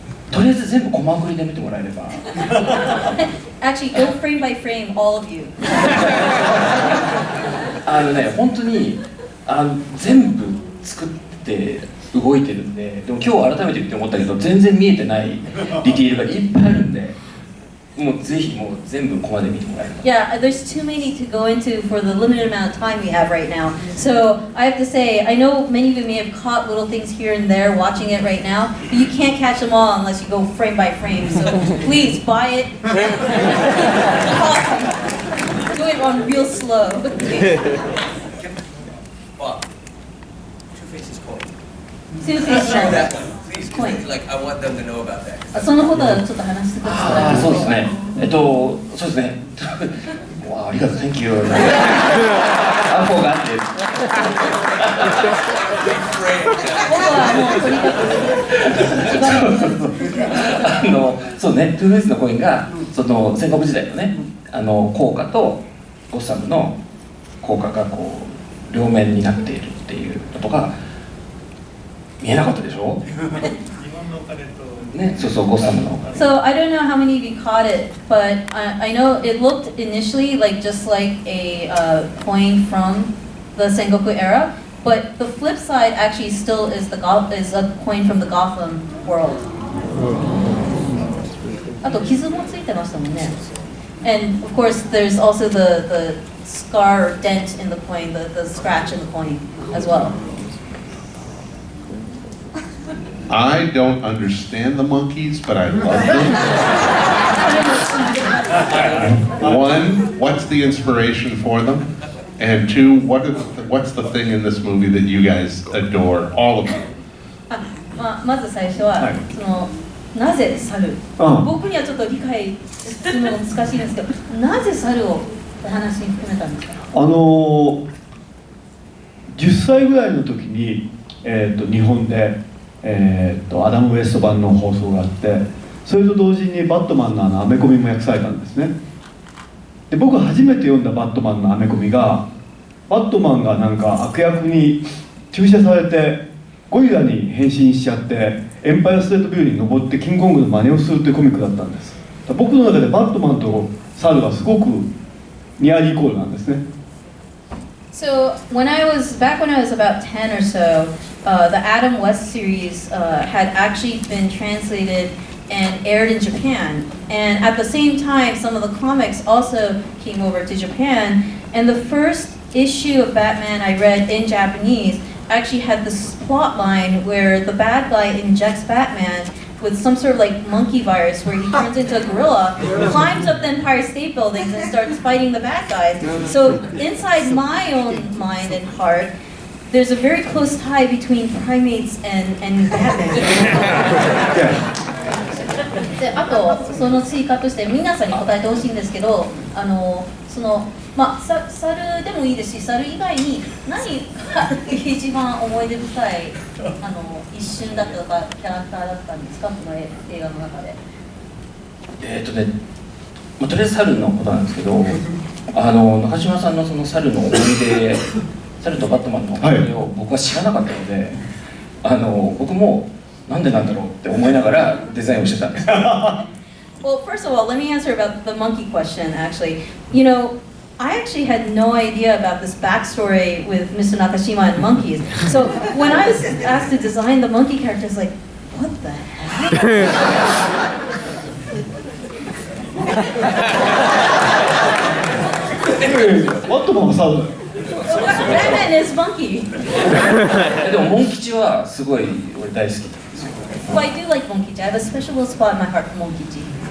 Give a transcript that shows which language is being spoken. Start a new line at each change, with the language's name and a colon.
Japanese: とりあえず全部コマ送りで見てもらえれば。
English: Actually, go frame by frame, all of you.
Japanese: 本当に全部作って動いてるんで、でも今日改めて言って思ったけど全然見えてないディティールがいっぱいあるんで、もうぜひもう全部コマで見てもらえれば。
English: Yeah, there's too many to go into for the limited amount of time we have right now. So I have to say, I know many of you may have caught little things here and there watching it right now, but you can't catch them all unless you go frame by frame. So please buy it. Do it on real slow. Two-Face's coin. Two-Face's Please, like I want them to know about that.
Japanese: そのことはちょっと話してください。そうですね。そうですね。わあ、ありがとう、 Thank you。アポがあって。僕はもうとにかくそうね、トゥーフェイスのコインがその戦国時代のね、効果とゴッサムの効果がこう両面になっているっていうのとか見えなかったでしょ？ね、そうそう、ゴッサムの。
English: So I don't know how many of you caught it, but I know it looked initially like just like a coin from the Sengoku era, but the flip side actually still is a coin from the Gotham world.
Japanese: あと傷もついてましたもんね。
English: And of course, there's also the scar or dent in the coin, the scratch in the coin as well. I don't understand the monkeys, but I love them. One, what's the inspiration for them? And two, what's the thing in this movie that you guys adore, all of them?
Japanese: まず最初は、なぜ猿？僕にはちょっと理解するのが難しいんですけど、なぜ猿をお話に含めたんですか？10歳ぐらいの時に、日本でアダム・ウエスト版の放送があって、それと同時にバットマンのアメコミも訳されたんですね。で、僕が初めて読んだバットマンのアメコミが、バットマンがなんか悪役に注射されてゴリラに変身しちゃってエンパイアステートビルに登ってキングコングの真似をするというコミックだったんです。僕の中でバットマンと猿がすごくニアリーイコールなんですね。
English: So when I was about 10 or so, the Adam West series had actually been translated and aired in Japan. And at the same time, some of the comics also came over to Japan. And the first issue of Batman I read in Japanese actually had this plot line where the bad guy injects Batman with some sort of like monkey virus where he turns into a gorilla, climbs up the Empire State Buildings and starts fighting the bad guys. So inside my own mind and heart, there's a very close tie between primates and Batman.
Japanese: で、あとその追加として皆さんに答えてほしいんですけど、猿でもいいですし、猿以外に何が一番思い出深い一瞬だったとかキャラクターだったんですか、この映画の中で。とりあえず猿のことなんですけど、中島さんのその猿の思い出、猿とバットマンの思い出を僕は知らなかったので、僕もなんでなんだろうって思いながらデザインをしてたんです。
English: Well, first of all, let me answer about the monkey question, actually. You know, I actually had no idea about this backstory with Mr. Nakashima and monkeys. So when I was asked to design the monkey character, I was like, what the heck? What the sound? Batman is monkey.
Japanese: でもモン吉はすごい俺大好きなんですよ。
English: Well, I do like Monkey-ji. I have a special little spot in my heart for Monkey-ji.